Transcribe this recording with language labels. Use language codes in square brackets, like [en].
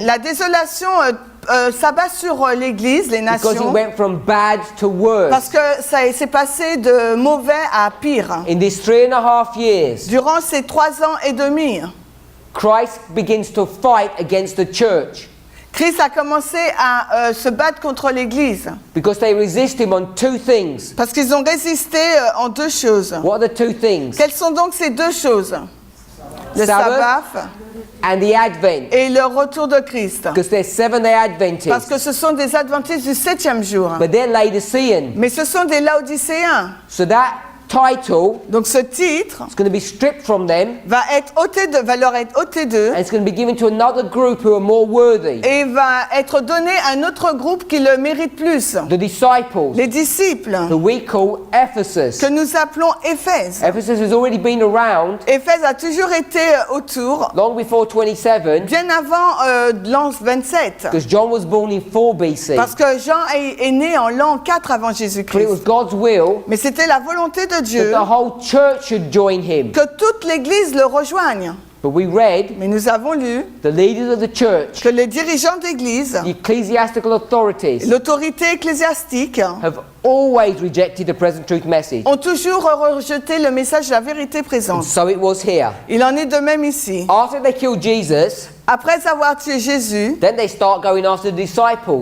[fr] la désolation s'abat sur l'Église, les [en] because it [fr] nations, [en] went from bad to [fr] parce que ça s'est passé de mauvais à pire. [en] In these 3.5 years, [fr] Durant ces 3 ans et demi, [en] Christ begins to fight against the church [fr] Christ a commencé à se battre contre l'Église, [en] because they resist him on 2 things. [fr] parce qu'ils ont résisté en 2 choses. [en] What are the 2 things? [fr] Quelles sont donc ces 2 choses? Le sabbat [en] And the Advent. [fr] et le retour de Christ. [en] Because they're Seventh-day Adventists. [fr] Parce que ce sont des adventistes du 7e jour. [en] But they're Laodicean. [fr] Mais ce sont des Laodicéens. [en] So that title [fr] Donc ce titre [en] is going to be stripped from them [fr] va leur être ôté d'eux [en] and it's going to be given to another group who are more worthy. [fr] et va être donné à un autre groupe qui le mérite plus. [en] The disciples, [fr] Les disciples [en] who we call Ephesus. [fr] que nous appelons Éphèse. [en] Ephesus has already been around [fr] Éphèse a toujours été autour, [en] long before 27 [fr] bien avant l'an 27. [en] because John was born in 4 BC. [fr] Parce que Jean est né en l'an 4 avant [en] But it [fr] Jésus-Christ. [en] was God's will [fr] Mais c'était la volonté de [en] that [fr] Dieu [en] the whole church should join him. [fr] que toute l'Église le rejoigne. [en] But we read [fr] Mais nous avons lu [en] the leaders of the church, [fr] que les dirigeants d'Église, [en] the ecclesiastical authorities, [fr] l'autorité ecclésiastique, [en] have always rejected the present truth message. [fr] ont toujours rejeté le message de la vérité présente. [en] So it was here. [fr] Il en est de même ici. [en] After they killed Jesus, [fr] Après avoir tué Jésus, [en] then they start going after the disciples.